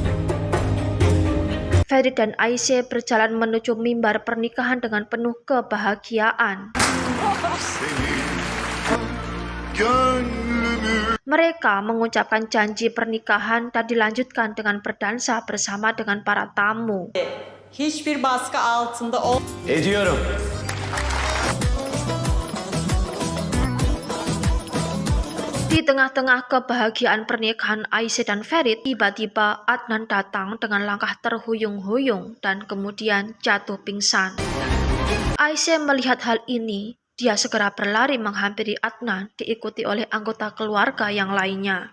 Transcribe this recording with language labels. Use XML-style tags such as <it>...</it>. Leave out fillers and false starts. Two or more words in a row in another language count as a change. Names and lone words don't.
<id>Farid dan Aisyah berjalan menuju mimbar pernikahan dengan penuh kebahagiaan. Mereka mengucapkan janji pernikahan dan dilanjutkan dengan berdansa bersama dengan para tamu.</id> <tr>Hiçbir baskı altında Ediyorum.</tr> <id>Di tengah-tengah kebahagiaan pernikahan Aisyah dan Farid, tiba-tiba Adnan datang dengan langkah terhuyung-huyung dan kemudian jatuh pingsan. Aisyah melihat hal ini, dia segera berlari menghampiri Adnan, diikuti oleh anggota keluarga yang lainnya.</id>